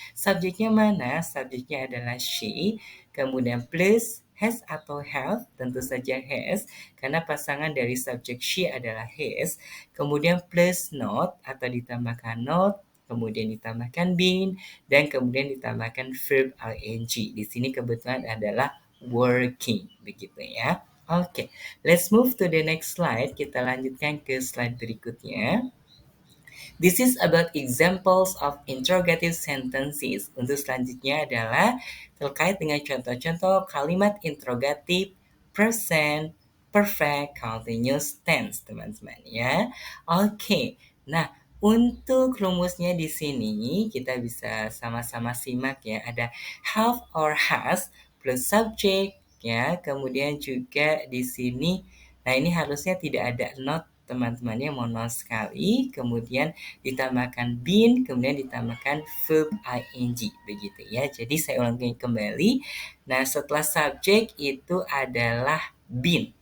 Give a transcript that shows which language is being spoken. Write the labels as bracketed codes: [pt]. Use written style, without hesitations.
[id] Subjeknya mana? Subjeknya adalah she, kemudian plus has atau have, tentu saja has karena pasangan dari subjek she adalah has, kemudian plus not atau ditambahkan not, kemudian ditambahkan been dan kemudian ditambahkan verb ing. Di sini kebetulan adalah working begitu ya. [en] Oke, let's move to the next slide. [id] Kita lanjutkan ke slide berikutnya. [en] This is about examples of interrogative sentences. [id] Untuk selanjutnya adalah terkait dengan contoh-contoh kalimat interrogatif present perfect continuous tense, teman-teman ya. Oke. Nah, untuk rumusnya di sini kita bisa sama-sama simak ya. Ada have or has plus subject ya. Kemudian juga di sini nah ini harusnya tidak ada not teman-temannya mohon maaf sekali. Kemudian ditambahkan been, kemudian ditambahkan verb ing begitu ya. Jadi saya ulangi kembali. Nah, setelah subjek itu adalah been.